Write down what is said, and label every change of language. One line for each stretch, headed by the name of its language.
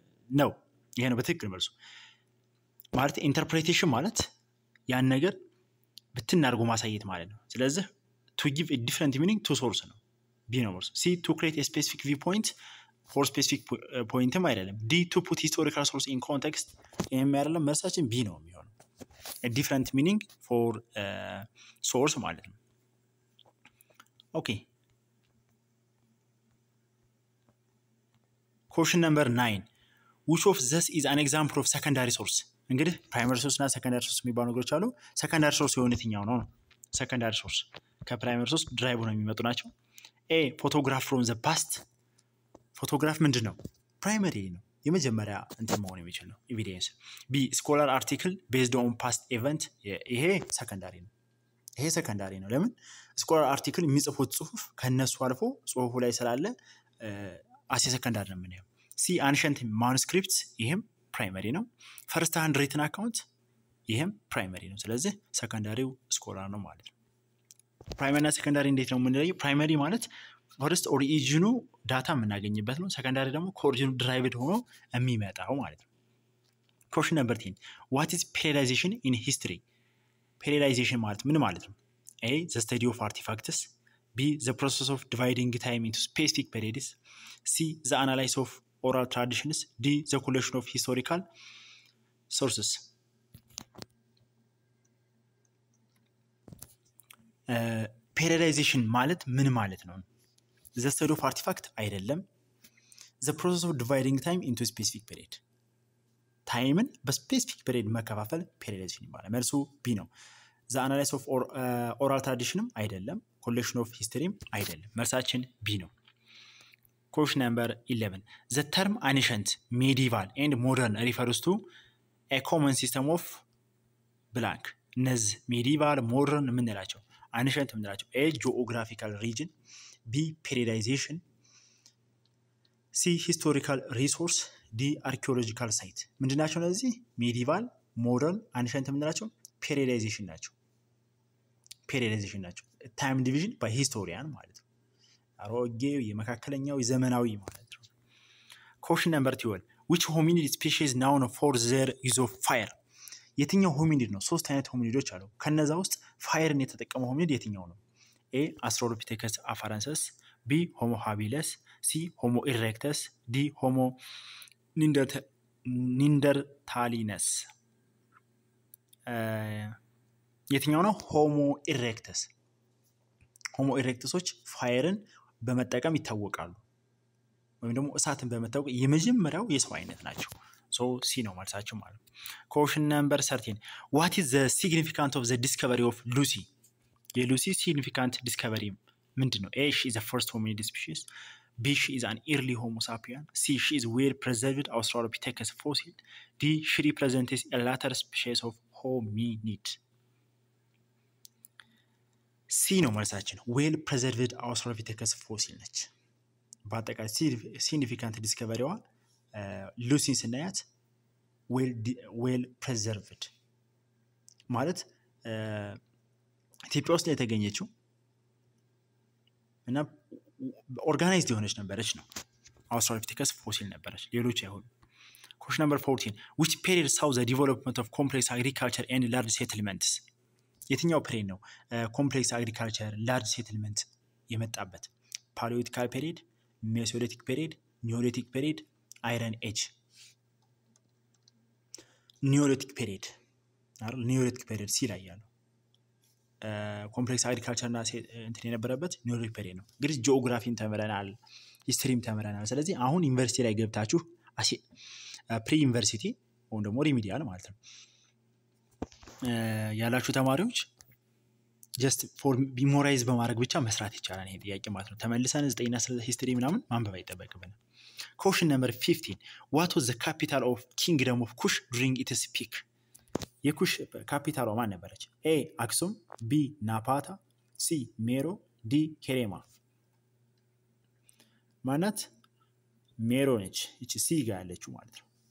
Amharic: ነው። ይሄ ነው በትክክል መልሱ። ማለት ኢንተርፕሬቴሽን ማለት ያን ነገር ብትናርጉ ማሳየት ማለት ነው። ስለዚህ
English: to give a different meaning to source
Amharic: ነው። B ነው መልሱ። C
English: to create a specific viewpoint for specific point
Amharic: አይደለም። D
English: to put historical source in context
Amharic: ይሄም አይደለም። መልሳችን B ነው የሚሆነው።
English: a different meaning for source
Amharic: ማለት ነው። Okay.
English: Question number 9. Which of this is an example of secondary source?
Amharic: እንግዲህ primary source እና secondary source የሚባሉ ነገሮች አሉ። secondary source የሆነ የትኛው ነው? secondary source ከፕራይመሪ ሶርስ ድራይቭ ነው የሚመጡ ናቸው።
English: A photograph from the past
Amharic: ፎቶግራፍ ምንድነው? ፕራይመሪ ነው። የመጀመሪያ እንትን መሆን የሚችል ነው ኤቪደንስ።
English: B scholar article based on past event
Amharic: ይሄ ሰከንዳሪ ነው። ይሄ ሰከንዳሪ ነው። ለምን? ስኮላር አርቲክል የሚጽፉት ጽሁፍ ከነሱ አልፎ ጽሁፉ ላይ ስላለ አሴ ሰከንዳሪ ነው የምናየው።
English: C ancient manuscripts
Amharic: ይሄም ፕራይመሪ ነው። ፈርስት ሃንድ ሪትን አካውንት ይሄም ፕራይመሪ ነው። ስለዚህ ሰከንዳሪው ስኮላር ነው ማለት ነው። ፕራይመሪ እና ሰከንዳሪ እንዴት ነው የምንለየው? ፕራይመሪ ማለት ፈርስት ኦሪጂኑ ዳታ የምናገኝበት ነው። ሰከንዳሪ ደግሞ ከኦሪጂኑ ድራይቭድ ሆኖ የሚመጣው ማለት ነው።
English: Question number 10. What is periodization in history?
Amharic: Periodization ማለት ምን ማለት ነው?
English: A the study of artifacts. B the process of dividing time into specific periods. C the analysis of oral traditions. D the collection of historical sources. periodization
Amharic: ማለት ምን ማለት ነው?
English: the study of artifact አይደለም። the process of dividing time into specific period.
Amharic: ታይምን በስፔሲፊክ ፔሪድ መከፋፈል periodization ይባላል። መልሱ B ነው።
English: the analysis of oral tradition
Amharic: ም አይደለም። collection of historyም አይደለም። መልሳችን B ነው።
English: Question number 11. The term ancient, medieval and modern refers to a common system of blank. እነዚህ medieval, modern የምንላቸው ancient የምንላቸው A geographical region, B periodization, C historical resource, D archaeological site.
Amharic: ምንድናቸው እነዚህ?
English: medieval, modern, ancient የምንላቸው periodization ናቸው። periodization ናቸው። time division by historian ማለት ነው።
Amharic: አሮጌው የመካከለኛው የዘመናዊ ማለት ነው።
English: Question number 12. Which hominid species known for their use of fire?
Amharic: የትኛው ሆሚኒድ ነው? ሶስት አይነት ሆሚኒዶች አሉ። ከነዛ ውስጥ ፋየርን የተጠቀመው ሆሚኒድ የትኛው ነው?
English: A Australopithecus afarensis, B Homo habilis, C Homo erectus, D Homo neanderthalensis.
Amharic: የትኛው ነው? ሆሞ ኢሬክተስ። ሆሞ ኢሬክተሶች ፋየርን በመጠቀም ይታወቃሉ። ወይም ደግሞ እሳትን በመታወቅ የመጀመሪያው የሰው አይነት ናቸው። ሶ ሲ ነው መልሳቸው ማለት ነው።
English: Question number 13. What is the significance of the discovery of Lucy?
Amharic: የሉሲ significant discovery ምንድነው?
English: A she is the first hominid species. B she is an early Homo sapien. C she is well preserved Australopithecus fossil. D she represents a later species of hominid.
Amharic: C ነው መልሳችን።
English: well preserved Australopithecus fossil
Amharic: ነች። በአጠቃላይ significant discoveryዋ ሉሲን ስናያት well preserved ማለት ኢትዮጵያ ውስጥ የተገኘችው እና ኦርጋናይዝድ የሆነች ነበረች ነው። Australopithecus fossil ነበረች፣ ሌሎች አይሆኑ።
English: Question number 14. Which period saw the development of complex agriculture and large settlements? የትኛው ፔሪድ ነው ኮምፕሌክስ አግሪካልቸር ላርጅ ሴትልመንት የመጣበት? ፓሊዮቲካል ፔሪድ፣ ሜሶሊቲክ ፔሪድ፣ ኒዮሊቲክ ፔሪድ፣ አይረን ኤጅ። ኒዮሊቲክ ፔሪድ አይደል?
Amharic: ኒዮሊቲክ ፔሪድ ሲ ላይ ያለው ኮምፕሌክስ አግሪካልቸር እና እንትን የነበረበት ኒዮሊቲክ ፔሪድ ነው። እንግዲህ ጂኦግራፊም ተምረናል፣ ሂስትሪም ተምረናል። ስለዚህ አሁን ዩኒቨርሲቲ ላይ ገብታችሁ ፕሪ ዩኒቨርሲቲ ወይም ደግሞ ሪሚዲያል ማለት ነው ያላችሁ ተማሪዎች ጀስት ፎር ሜሞራይዝ በማድረግ ብቻ መስራት ይቻላል ይሄ ጥያቄ ማለት ነው። ተመልሰን 9ና ስለ ሂስትሪ ምናምን ማንበብ አይጠበቅብንም።
English: Question number 15. What was the capital of Kingdom of Kush during its peak?
Amharic: የኩሽ ካፒታሏ ማን ነበረች? A አክሱም፣ B ናፓታ፣ C ሜሮ፣ D ኬሬማ። ማናት? ሜሮ ነች። እቺ ሲ ጋር ያለችው ማለት ነው።